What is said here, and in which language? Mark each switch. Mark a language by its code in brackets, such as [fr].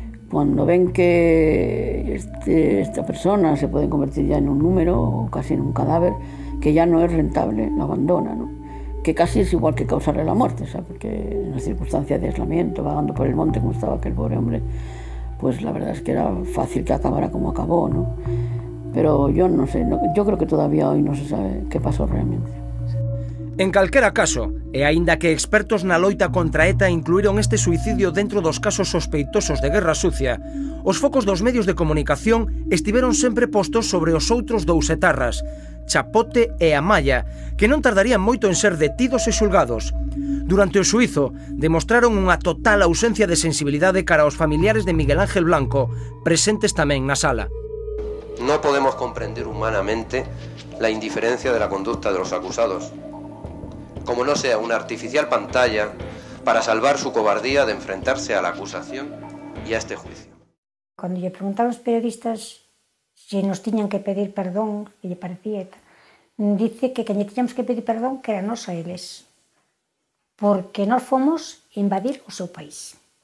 [es] Cuando ven que esta persona se puede convertir ya en un número o casi en un cadáver, que ya no es rentable, lo abandona, ¿no? Que casi es igual que causarle la muerte, ¿sabes? Porque en una circunstancia de aislamiento, vagando por el monte como estaba aquel pobre hombre, pues la verdad es que era fácil que acabara como acabó, ¿no? Pero yo no sé, yo creo que todavía hoy no se sabe qué pasó realmente. [gl] En calquera caso, e aínda que expertos na loita contra ETA incluíron este suicidio dentro dos casos sospeitosos de guerra sucia, os focos dos medios de comunicación estiveron sempre postos sobre os outros dous etarras, Chapote e Amaya, que non tardarían moito en ser detidos e xulgados. Durante o xuízo, demostraron unha total ausencia de sensibilidade cara aos familiares de Miguel Ángel Blanco, presentes tamén na sala. [es] No podemos comprender humanamente la indiferencia de la conducta de los acusados, como no sea una artificial pantalla para salvar su cobardía de enfrentarse a la acusación y a este juicio. [gl] Cuando lle preguntaron os periodistas se nos tiñan que pedir perdón, que lle parecía, dice que lle tiñamos que pedir perdón que era nos a eles, porque nós fomos invadir o seu país.